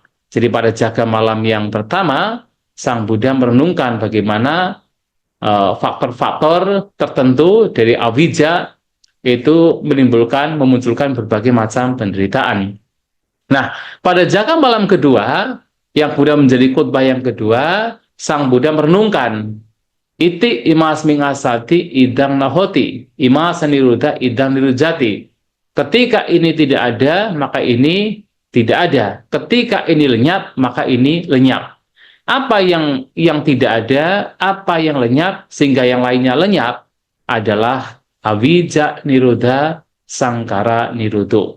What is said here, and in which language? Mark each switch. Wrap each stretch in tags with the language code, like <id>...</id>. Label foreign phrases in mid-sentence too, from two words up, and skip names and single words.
<id>Jadi pada jaga malam yang pertama, Sang Buddha merenungkan bagaimana faktor-faktor tertentu dari awija itu memunculkan berbagai macam penderitaan. Nah, pada jaga malam kedua, yang Buddha menjadi khutbah yang kedua, Sang Buddha merenungkan,</id> <pi>iti imas mingasati idang nahoti, imas niruddha idang nirujati.</pi> <id>Ketika ini tidak ada, maka ini tidak ada. Ketika ini lenyap, maka ini lenyap. Apa yang tidak ada, apa yang lenyap, sehingga yang lainnya lenyap, adalah</id> <pi>awija niruddha sangkara niruddho.</pi>